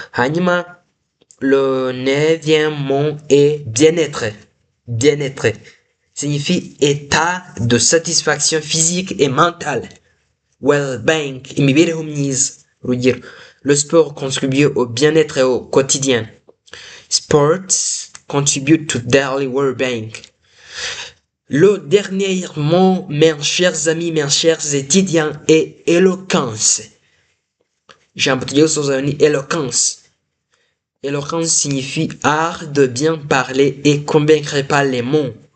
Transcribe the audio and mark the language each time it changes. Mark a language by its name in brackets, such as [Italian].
[French] Hanyuma le neuvième mot est bien-être. Bien-être signifie état de satisfaction physique et mentale. Well-being, [Kinyarwanda] imibereho myiza. [French] Urugero, le sport contribue au bien-être au quotidien. [English] Sports contribute to daily well-being. [French] Le dernier mot, mes chers amis, mes chers étudiants, est éloquence. [Kinyarwanda] Ijambo tugiye gusoza ni [French] éloquence. Éloquence signifie art de bien parler et convaincre par les mots.